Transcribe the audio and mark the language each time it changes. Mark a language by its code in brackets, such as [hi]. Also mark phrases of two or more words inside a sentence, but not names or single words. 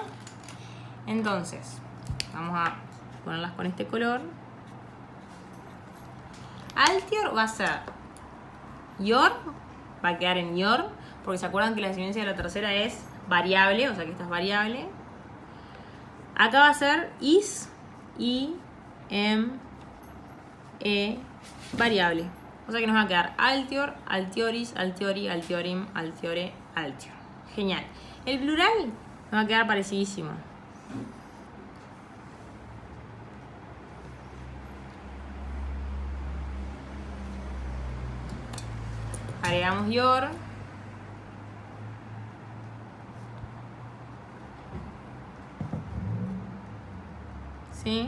[es] Entonces, vamos a ponerlas con este color. Altior va a ser your, va a quedar en your, porque se acuerdan que la desinencia de la tercera es variable, o sea que esta es variable. Acá va a ser is, i, variable. O sea que nos va a quedar [la] altior, altioris, altiori, altiorim, altiore, altior. [es] Genial. El plural nos va a quedar parecidísimo. Agregamos your. ¿Sí?